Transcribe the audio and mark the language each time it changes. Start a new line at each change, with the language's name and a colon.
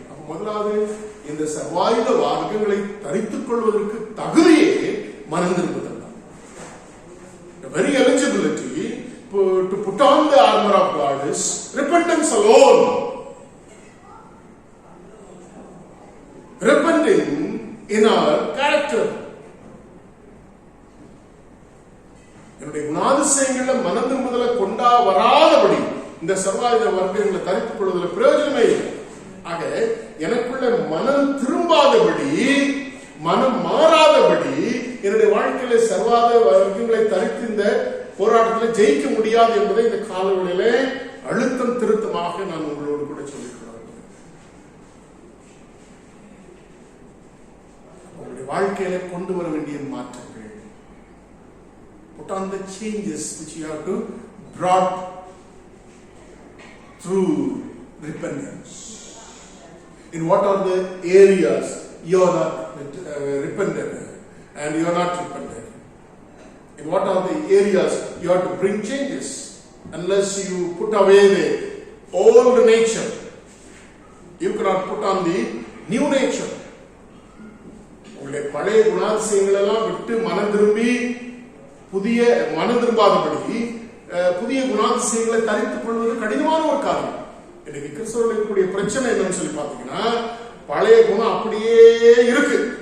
Tamil: முதலாவது இந்த சர்வாயுத வார்க்கங்களை தரித்துக் கொள்வதற்கு தகுதியே மனம் திரும்புதல்.
English: The very eligibility to put on the armor of God is repentance alone. Repenting in our character.
Tamil: என்னுடைய குணாதிசயங்கள மனம் திரும்புதலை கொண்டா வராதபடி இந்த சர்வாயுத வர்க்கங்களை தரித்துக் கொள்வதில் பிரயோஜனமே இல்லை. ஆக எனக்குள்ள மனம் திரும்பாதபடி, மனம் மாறாதபடி என்னுடைய வாழ்க்கையில சர்வாயுத வர்க்கங்களை தரித்து இந்த போராட்டத்தில் ஜெயிக்க முடியாது என்பதை இந்த காலவெளியில அழுத்தம் திருத்தமாக நான் உங்களோடு கூட சொல்லிக்கிறேன். உங்களுடைய வாழ்க்கையில கொண்டு வர வேண்டிய மாற்றங்கள்,
English: put on the changes which you have to brought through repentance. In what are the areas you are not repentant and you are not repentant? In what are the areas you have to bring changes? Unless you put away the old nature, you cannot put on the new nature.
Tamil: உங்களுடைய பழைய குணாதிசயங்கள் எல்லாம் விட்டு மனம் திரும்பி மனம் திரும்பாதபடி புதிய குணாதிசயங்களை தரித்துக் கொள்வது கடினமான ஒரு காரியம். இன்னைக்கு கிறிஸ்தவர்கள் இருக்கக்கூடிய பிரச்சனை என்னன்னு சொல்லி பாத்தீங்கன்னா, பழைய குணம் அப்படியே இருக்கு.